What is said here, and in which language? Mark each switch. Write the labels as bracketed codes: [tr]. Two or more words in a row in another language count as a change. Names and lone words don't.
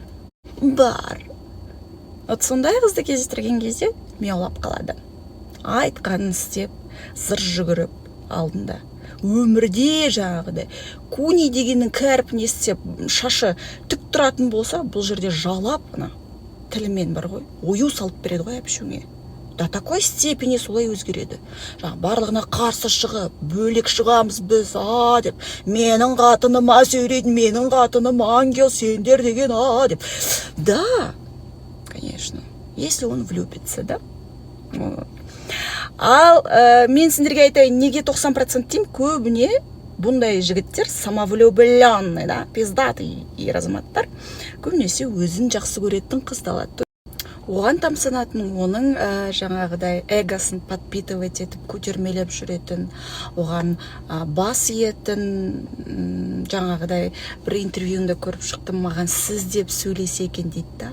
[kk] Вот сондай қызды кездестірген кезде мяулап қалады. Айтқанын істеп, зыр жүгіріп алдында. Өмірде жаңағыдай куни дегеннің кәрпін естеп, шашы түк тұратын болса, бұл жерде жалап, тілімен бар ғой, ою салып береді ғой әпшуіңе. [ru] До такой степени [kk] солай өзгереді. Барлығына қарсы шығып, бөлек шығамыз біз, деп, менің қатыныма сөйлейді, менің қатыным ангел, сендер деген, деп. [ru] Да, конечно, если он влюбится, да. [kk] Ал мен сендерге айтайын, неге 90% деймін, көбіне бұндай жігіттер [ru] самовлюбленный, да, пиздатый [kk] ер азаматтар, көбінесе өзін жақсы көретін қызды алады. Оған тамсанатын, оның жаңағыдай эгосын подпитывать етіп, көтермелеп жүретін, оған бас иетін, жаңағыдай бір интервьюінде көріп шықтым, маған сіз деп сөйлесе екен дейді да.